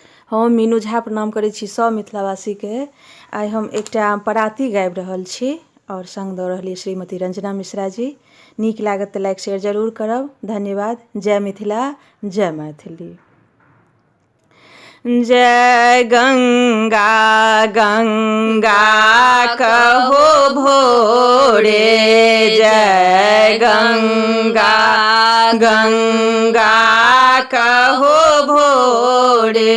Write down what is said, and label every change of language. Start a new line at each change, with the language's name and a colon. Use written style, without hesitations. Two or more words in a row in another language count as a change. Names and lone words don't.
Maithili: हम मीनू झा प्रणाम करै छी सब मिथिलावासीके। आइ हम एकटा पराती गाबि रहल छी और संग दऽ रहल श्रीमती रंजना मिश्रा जी। नीक लागत तऽ
English: like share
Maithili: जरूर करब। धन्यवाद। जय मिथिला, जय मैथिली। जय गंगा गंगा कहो भोरे, जय गंगा गंगा कहो भोरे।